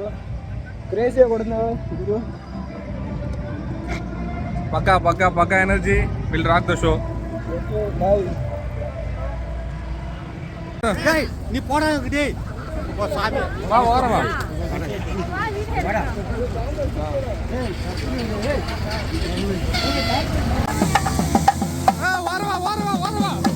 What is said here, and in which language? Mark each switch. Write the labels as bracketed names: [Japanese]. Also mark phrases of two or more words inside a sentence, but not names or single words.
[Kannada] ಕ್ರೇಜಿಯಾಗಿ ಹೊಡೆದ ಇದು. [English] ಪಕ್ಕ energy will rock the show. [Tamil] நீ போடா டேய் ஓ சாமி வா ஓரமா ஓரமா